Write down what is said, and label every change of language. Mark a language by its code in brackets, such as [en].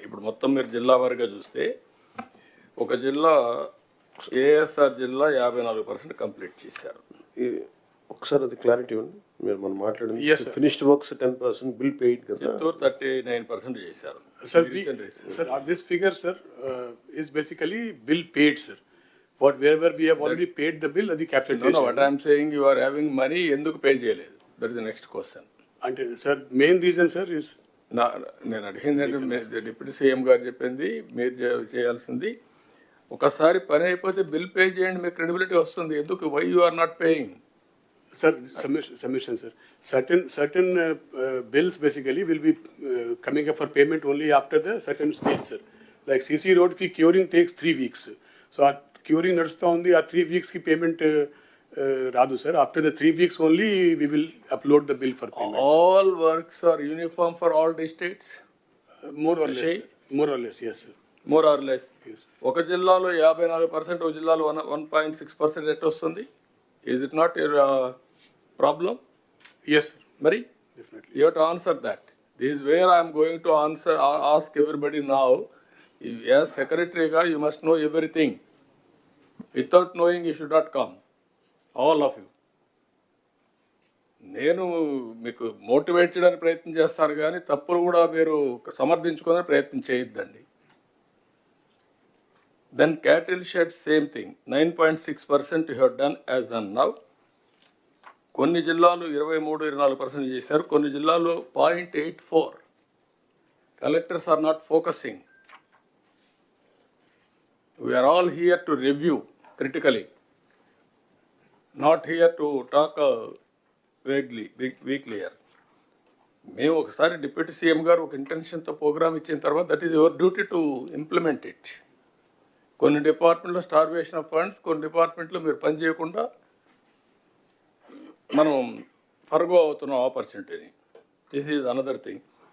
[te] ఇప్పుడు మొత్తం మీరు జిల్లా వారిగా చూస్తే ఒక జిల్లా ఏఎస్ఆర్ జిల్లా 54% కంప్లీట్ చేశారు. ఒకసారి అది క్లారిటీ ఉంది. మీరు మనం మాట్లాడింది ఫినిష్డ్ వర్క్స్ 10%, బిల్ పెయిడ్ కదా. చిత్తూరు 39% చేశారు. [en] Sir, this figure, sir, is basically bill paid, sir. Wherever we have already paid the bill, [te] అది [en] capitalization. No, what I am saying, you are having money, [te] ఎందుకు pay చేయలేదు? [en] That is the next question. [te] అంటే [en] sir, main reason, sir, is [te] నేను అడిగిందంటే deputy CM గారు చెప్పింది మీరు చేయాల్సింది, ఒకసారి పని అయిపోతే బిల్ పే చేయండి, మీకు క్రెడిబిలిటీ వస్తుంది. ఎందుకు [en] Why you are not paying? sir, submission, sir. Certain bills basically will be coming up for payment only after the certain stage, sir. Like CC road ki curing takes 3 weeks. So our curing [te] నడుస్తూ ఉంది, ఆ 3 weeks కి payment రాదు sir. [en] After the 3 weeks only we will upload the bill for payment. All works are uniform for all districts? More or less, yes, sir. More or less. Yes. [te] ఒక జిల్లాలో 54%, ఒక జిల్లాలో 1.6% at వస్తుంది. [en] Is it not your problem? Yes, sir. [te] మరి [en] Definitely. you have to answer that. This is where I am going to ask everybody now. As secretary ga, you must know everything. Without knowing, you should not come. All of you. [te] నేను మీకు motivate చేయడానికి ప్రయత్నం చేస్తాను కానీ తప్పులు కూడా మీరు సమర్థించుకోవడానికి ప్రయత్నం చేయొద్దండి. [en] Then cattle shed, same thing. 9.6% you have done as on now. [te] కొన్ని జిల్లాలు 23-24% చేశారు, కొన్ని జిల్లాలు 0.84. [en] Collectors are not focusing. We are all here to review critically, not here to talk vaguely, weakly here. [te] మేము ఒకసారి డిప్యూటీ సీఎం గారు ఒక ఇంటెన్షన్తో programme ఇచ్చిన తర్వాత [en] That is your duty to implement it. [te] కొన్ని డిపార్ట్మెంట్లో [en] starvation of funds, [te] కొన్ని డిపార్ట్మెంట్లో మీరు పని చేయకుండా మనం ఫర్గో అవుతున్న ఆపర్చునిటీని. [en] This is another thing.